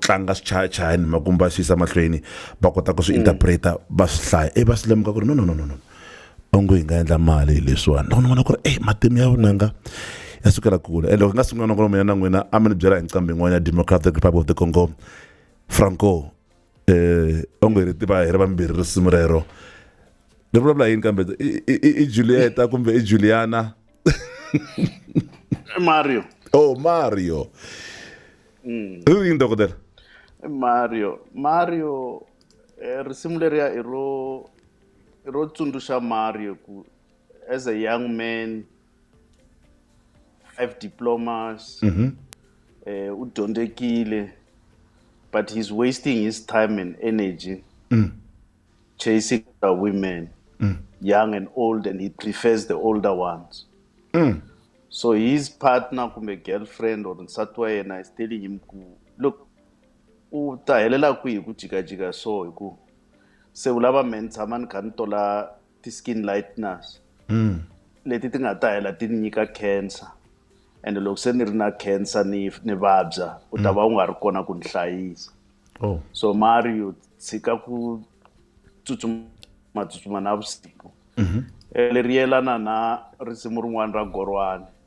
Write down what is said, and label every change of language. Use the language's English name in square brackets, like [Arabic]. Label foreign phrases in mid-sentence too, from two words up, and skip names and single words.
[Tsonga] tlanga swichayachayani makumba swi yisa mahlweni va kota ku swi interpreta va swi hlaya va swi lemuka ku ri no onge hi nga endla mali hi leswiwani loko ni vona ku ri matimu ya vunanga ya sukela kule loko hi nga sungula nongono mina na n'wina a mi ni byela hi nqambi yin'wana ya Democratic Republic of the Congo Franco onge ri tiva hi ri vambirhi risimu rero ri vulavula yini kambe i Julieta kumbe i Juliana Mario ri yini dokodela Mario risimu leriya i ro tsundzuxa Mario ku [English] as a young man 5 diplomas [Tsonga] u dyondzekile [English] but he's wasting his time and energy chasing the women young and old and he prefers the older ones so his partner kumbe girlfriend or [Tsonga] nsati wa yena [English] is telling him ku look [Tsonga] u ta helela kwihi ku jikajika so hi ku se u lava me ni tshama ni kha ni tola ti- [English] skin lightness [Tsonga] leti ti nga ta hela ti ni nyika [English] cancer and [Tsonga] loko se ni ri na cancer ni vabya u ta va u nga ri kona ku ni hlayisa so Mario tshika ku tsutsuma na vusiku leri yelana na risimu rin'wana ra Gorwani